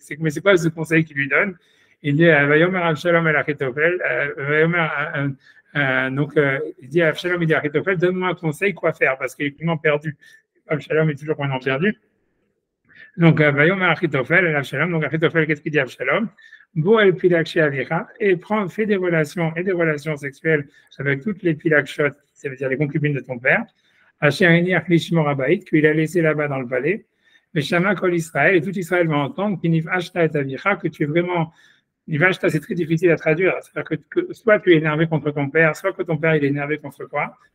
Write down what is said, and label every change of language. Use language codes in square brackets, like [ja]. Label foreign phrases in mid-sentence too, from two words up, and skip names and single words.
[fr] Mais c'est quoi ce conseil qu'il lui donne? Il dit [he] ויאמר אבשלום אל אחיתופל, [fr] il dit à Avshalom, il dit à Achitophel, donne-moi un conseil, quoi faire, parce qu'il est complètement perdu. Avshalom est toujours complètement perdu. Donc, [he] ויאמר אחיתופל אל אבשלום, [fr] donc Achitophel, qu'est-ce qu'il dit à Avshalom? [he] בוא אל פלגשי אביך, [fr] et fait des relations sexuelles avec toutes les pilakshot, ça veut dire les concubines de ton père. qu'il a laissé là-bas dans le palais, mais [he] שמע כל ישראל, [fr] et tout Israël va entendre que tu es vraiment. C'est très difficile à traduire. C'est-à-dire que soit tu es énervé contre ton père, soit que ton père il est énervé contre toi.